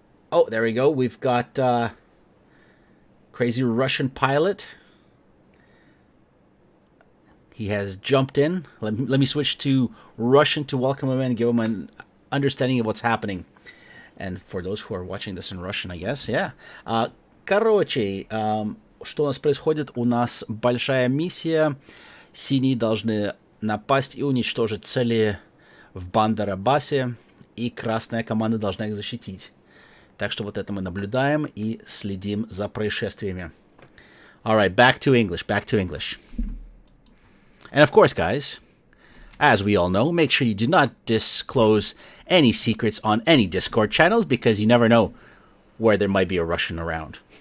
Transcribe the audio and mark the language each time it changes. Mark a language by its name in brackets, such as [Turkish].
[English] Oh, there we go. We've got crazy Russian pilot. He has jumped in. Let me switch to Russian to welcome him in and give him an understanding of what's happening. And for those who are watching this in Russian, I guess, yeah. [Russian] Короче, что у нас происходит? У нас большая миссия. Синие должны напасть и уничтожить цели в Бандар-Аббасе, и красная команда должна их защитить. Так что вот это мы наблюдаем и следим за происшествиями. [English] All right, back to English. And of course, guys, as we all know, make sure you do not disclose any secrets on any Discord channels, because you never know where there might be a Russian around.